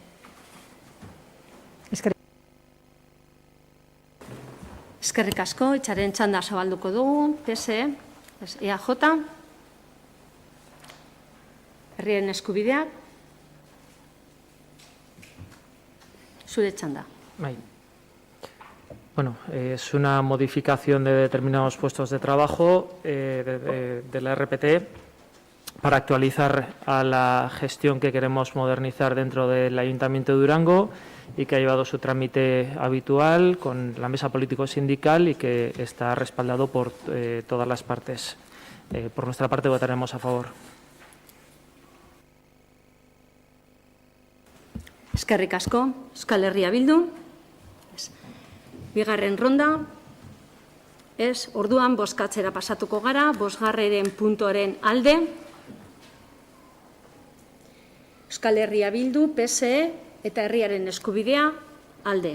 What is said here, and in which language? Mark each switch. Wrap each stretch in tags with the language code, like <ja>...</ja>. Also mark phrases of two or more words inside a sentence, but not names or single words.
<eu>Eskerrik asko, itxaren txanda zabalduko dugu, PSE, EAJ, Herriaren Eskubidea, zure txanda.</eu> <es>Bueno, es una modificación de determinados puestos de trabajo de la RPT para actualizar a la gestión que queremos modernizar dentro del Ayuntamiento de Durango y que ha llevado su trámite habitual con la mesa político-sindical y que está respaldado por todas las partes. Por nuestra parte votaremos a favor.</es> <eu>Eskerrik asko, Euskal Herria Bildu. Bigarren ronda, orduan bozkatzera pasatuko gara, bosgarren puntuaren alde. Euskal Herria Bildu, PSE eta Herriaren Eskubidea alde.</eu>